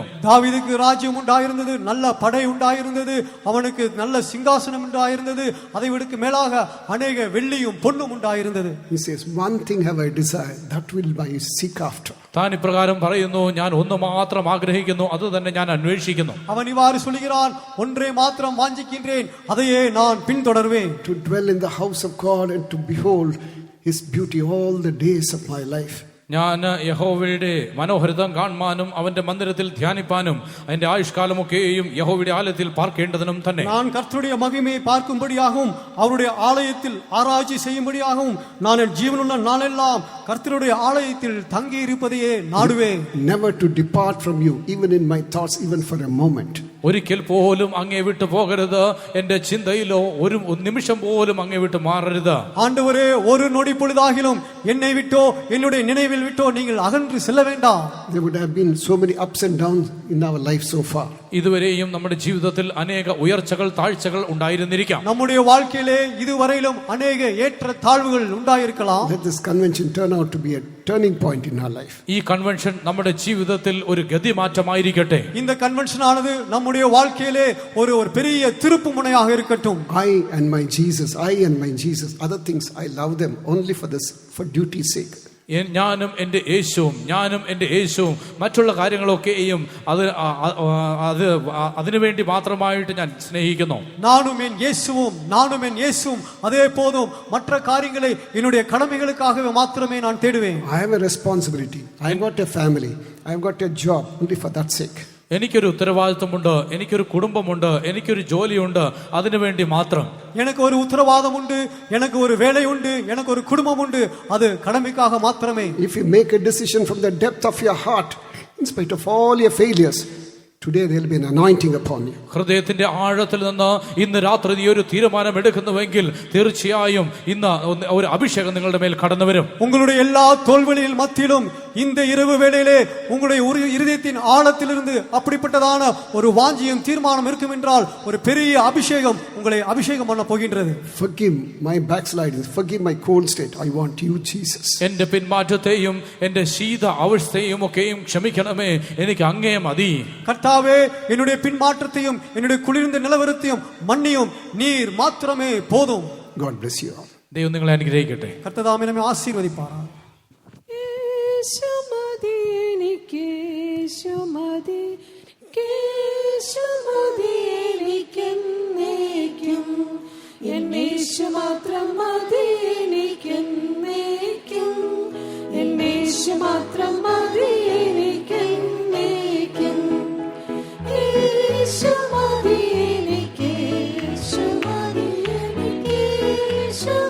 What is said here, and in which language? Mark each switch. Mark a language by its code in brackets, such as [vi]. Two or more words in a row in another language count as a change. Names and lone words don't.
[ta] தாவீதுக்கு ராஜ்யம் உண்டாயிருந்தது, நல்ல படை உண்டாயிருந்தது, அவனுக்கு நல்ல சிங்காசனம் உண்டாயிருந்தது, அதை விடுக்கு மேலாக அநேக வெள்ளியும் பொன்னும் உண்டாயிருந்தது. [en] He says, one thing have I desired, that will I seek after. [ml] താൻ ഇപ്രകാരം പറയുന്നു, ഞാൻ ഒന്ന് മാത്രം ആഗ്രഹിക്കുന്നു, അത് തന്നെ ഞാൻ അന്വേഷിക്കുന്നു. [ta] அவன் இவ்வாறு சொல்கிறான், ஒன்றே மாத்திரம் வாஞ்சிக்கின்றேன், அதையே நான் பின்தொடர்வேன். [en] To dwell in the house of God and to behold his beauty all the days of my life. [ml] ഞാൻ യഹോവയുടെ മനോഹരിതം കാണുവാനും അവന്റെ മന്ദിരത്തിൽ ധ്യാനിപ്പാനും അതിന്റെ ആയുഷ്കാലമൊക്കെയും യഹോവയുടെ ആലയത്തിൽ പാർക്കേണ്ടതിനും തന്നെ. [ta] நான் கர்த்தருடைய மகிமையை பார்க்கும்படியாகவும் அவருடைய ஆலயத்தில் ஆராய்ச்சி செய்யும்படியாகவும் நான் என் ஜீவனுள்ள நாளெல்லாம் கர்த்தருடைய ஆலயத்தில் தங்கி இருப்பதையே நாடுவேன். [en] Never to depart from you, even in my thoughts, even for a moment. [ml] ഒരിക്കൽ പോലും അങ്ങേ വിട്ടു പോകരുത്, എന്റെ ചിന്തയിലോ ഒരു നിമിഷം പോലും അങ്ങേ വിട്ട് മാറരുത്. [ta] ஆண்டவரே, ஒரு நொடி பொழுதாகிலும் என்னை விட்டோ என்னுடைய நினைவில் விட்டோ நீங்கள் அகன்று செல்ல வேண்டாம். [en] There would have been so many ups and downs in our life so far. [ml] ഇതുവരെയും നമ്മുടെ ജീവിതത്തിൽ അനേക ഉയർച്ചകൾ താഴ്ചകൾ ഉണ്ടായിരുന്നിരിക്കാം. [ta] நம்முடைய வாழ்க்கையிலே இதுவரையிலும் அநேக ஏற்ற தாழ்வுகள் உண்டாயிருக்கலாம். [en] Let this convention turn out to be a turning point in our life. [ml] ഈ കൺവെൻഷൻ നമ്മുടെ ജീവിതത്തിൽ ഒരു ഗതിമാറ്റമായിരിക്കട്ടെ. [ta] இந்த கன்வென்ஷன் ஆனது நம்முடைய வாழ்க்கையிலே ஒரு பெரிய திருப்பு முனையாக இருக்கட்டும். [en] I and my Jesus, other things I love them only for duty's sake. [ml] ഞാനും എൻ്റെ യേശുവും മറ്റുള്ള കാര്യങ്ങളൊക്കെയും അതിനു വേണ്ടി മാത്രമായിട്ട് ഞാൻ സ്നേഹിക്കുന്നു. [ta] நானும் என் இயேசுவும் அதே போதும், மற்ற காரியங்களை என்னுடைய கடமைகளுக்காகவே மாத்திரமே நான் தேடுவேன். [en] I have a responsibility. I have got a family. I have got a job only for that sake. [ml] എനിക്കൊരു ഉത്തരവാദിത്വമുണ്ട്, എനിക്കൊരു കുടുംബമുണ്ട്, എനിക്കൊരു ജോലിയുണ്ട്, അതിനുവേണ്ടി മാത്രം. [ta] எனக்கு ஒரு உத்தரவாதம் உண்டு, எனக்கு ஒரு வேலை உண்டு, எனக்கு ஒரு குடும்பம் உண்டு, அது கடமைக்காக மாத்திரமே. [en] If you make a decision from the depth of your heart, in spite of all your failures, today there will be an anointing upon you. [ml] ഹൃദയത്തിന്റെ ആഴത്തിൽ നിന്ന് ഇന്ന് രാത്രി നീ ഒരു തീരുമാനം എടുക്കുന്നുവെങ്കിൽ തീർച്ചയായും ഇന്ന് ഒരു അഭിഷേകം നിങ്ങളുടെ മേൽ കടന്നു വരും. [ta] உங்களுடைய எல்லா தோல்விகளின் மத்தியிலும் இந்த இரவு வேளையிலே உங்களுடைய ஒரு இருதயத்தின் ஆழத்திலிருந்து அப்படிப்பட்டதான ஒரு வாஞ்சியும் தீர்மானம் இருக்கும் என்றால் ஒரு பெரிய அபிஷேகம் உங்களை அபிஷேகம் பண்ண போகின்றது. [en] Forgive my backslidings, forgive my cold state. I want you, Jesus. [ml] എന്റെ പിന്മാറ്റത്തെയും എന്റെ ശീത അവസ്ഥയെയും ഒക്കെയും ക്ഷമിക്കണമേ, എനിക്ക് അങ്ങേ മതി. [ta] கர்த்தாவே, என்னுடைய பின்மாற்றத்தையும் என்னுடைய குளிர்ந்த நிலவரத்தையும் மன்னியும், நீர் மாத்திரமே போதும். [en] God bless you all. [ml] ദൈവം നിങ്ങളെ അനുഗ്രഹിക്കട്ടെ. [ta] கர்த்ததாமே நம்மை ஆசீர்வதிப்பாராக. [ml] യേശുമതി എനിക്ക്, യേശുമതി, യേശുമതി എനിക്കെന്നേക്കും, എന്നേശു മാത്രം മതി എനിക്കെന്നേക്കും, എന്നേശു മാത്രം മതി എനിക്കെന്നേക്കും, യേശുമതി എനിക്ക്, യേശുമതി എനിക്ക്, യേശുമതി.